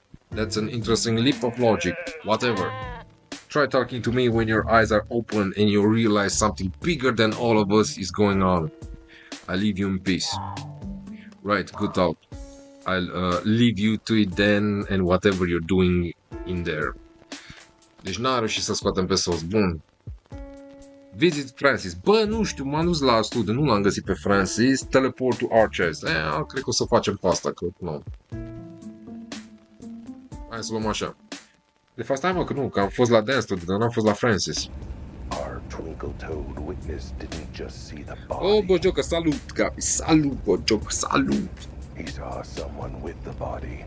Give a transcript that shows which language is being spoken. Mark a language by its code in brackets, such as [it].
[en] That's an interesting leap of logic. Whatever. Try talking to me when your eyes are open and you realize something bigger than all of us is going on. I leave you in peace. Right, good talk. I'll leave you to it then and whatever you're doing in there. [ro] Deci n-a reușit să scoatem pe sos. Bun. [en] Visit Francis. [ro] Bă, nu știu, m-am dus la studiu, nu l-am găsit pe Francis. [en] Teleport to Arches. [ro] Cred că o să facem pe asta, că nu. Hai să luăm așa. De fapt, stai mă, că nu, că am fost la dance studio, dar n-am fost la Francis. [en] Our twinkle-toed witness didn't just see the body. [ro] Oh, Bojiocă, salut, Gabi, salut, Bojiocă, salut. [en] He saw someone with the body.